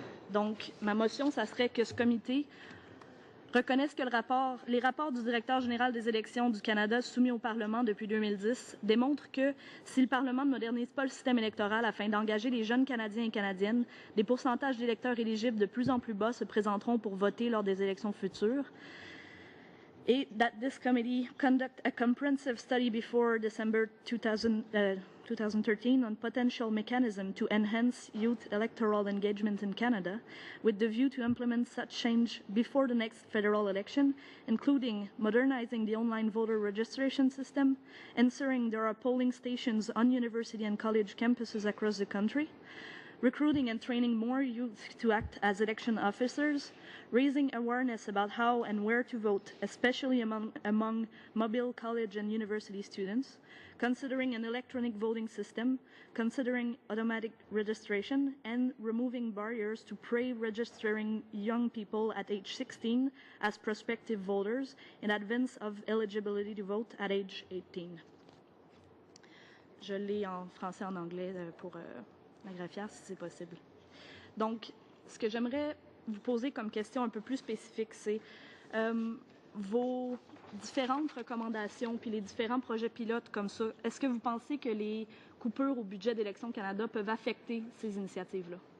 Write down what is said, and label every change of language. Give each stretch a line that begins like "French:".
French: Donc, ma motion, ça serait que ce comité reconnaissent que les rapports du directeur général des élections du Canada soumis au Parlement depuis 2010 démontrent que si le Parlement ne modernise pas le système électoral afin d'engager les jeunes Canadiens et Canadiennes, des pourcentages d'électeurs éligibles de plus en plus bas se présenteront pour voter lors des élections futures.
English: Et that this committee conduct a comprehensive study before December 2013 on potential mechanism to enhance youth electoral engagement in Canada, with the view to implement such change before the next federal election, including modernizing the online voter registration system, ensuring there are polling stations on university and college campuses across the country, recruiting and training more youth to act as election officers, raising awareness about how and where to vote, especially among mobile college and university students, considering an electronic voting system, considering automatic registration, and removing barriers to pre-registering young people at age 16 as prospective voters in advance of eligibility to vote at age 18.
French: Je l'ai en français et en anglais pour la graphière, si c'est possible. Donc, ce que j'aimerais vous poser comme question un peu plus spécifique, c'est vos différentes recommandations puis les différents projets pilotes comme ça. Est-ce que vous pensez que les coupures au budget d'Élections Canada peuvent affecter ces initiatives-là?